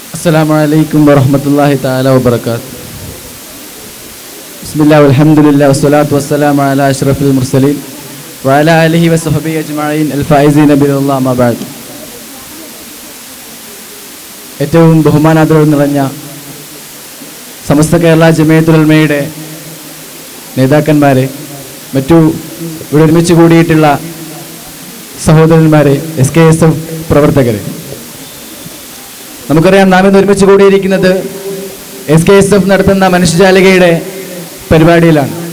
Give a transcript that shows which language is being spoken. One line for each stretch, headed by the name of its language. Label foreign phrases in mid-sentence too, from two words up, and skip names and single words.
Arabic: السلام عليكم ورحمة الله تعالى وبركاته. بسم الله والحمد لله والصلاة والسلام على أشرف المرسلين وعلى آله وصحبه أجمعين الفائزين برضا الله ما بعد.
Malayalam: ഏറ്റവും ബഹുമാനാദരവ് നിറഞ്ഞ സമസ്ത കേരള ജമിയത്തുൽ ഉലമയുടെ നേതാക്കന്മാരെ, മറ്റു ഇവിടെ ഒരുമിച്ച് കൂടിയിട്ടുള്ള സഹോദരന്മാരെ, SKSF പ്രവർത്തകരെ, നമുക്കറിയാം നാം ഇന്ന് ഒരുമിച്ച് കൂടിയിരിക്കുന്നത് SKSF നടത്തുന്ന മനുഷ്യജാലികയുടെ പരിപാടിയിലാണ്.